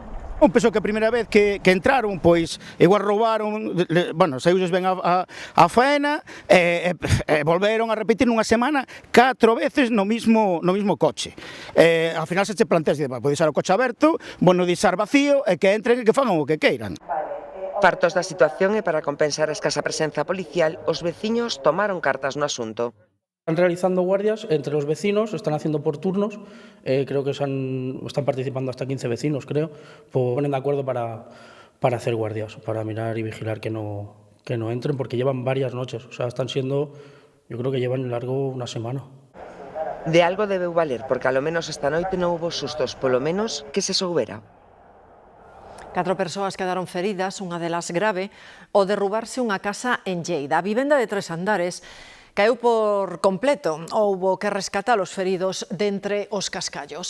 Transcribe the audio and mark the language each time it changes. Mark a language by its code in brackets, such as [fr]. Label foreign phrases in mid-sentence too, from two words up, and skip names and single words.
[gl] Penso que a primeira vez que entraron, pois, igual roubaron, bueno, saíuses ben a faena, volveron a repetir nunha semana 4 veces no mismo coche. Ao final se che planteas, pode deixar o coche aberto, bueno, deixar vacío, e que entren e que fagan o que queiran. Fartos da situación e para compensar a escasa presenza policial, os veciños tomaron cartas no asunto. [es] Están realizando guardias entre los vecinos, están haciendo por turnos, creo que están participando hasta 15 vecinos, creo, ponen de acuerdo para hacer guardias, para mirar y vigilar que no entren, porque llevan varias noches, o sea, están siendo, yo creo que llevan largo una semana. [gl] De algo debeu valer, porque ao menos esta noite non houve sustos, polo menos que se soubera. 4 persoas quedaron feridas, unha delas grave, ao derrubarse unha casa en Lleida. A vivenda de 3 andares caeu por completo. Houbo que rescatar os feridos de entre os cascallos.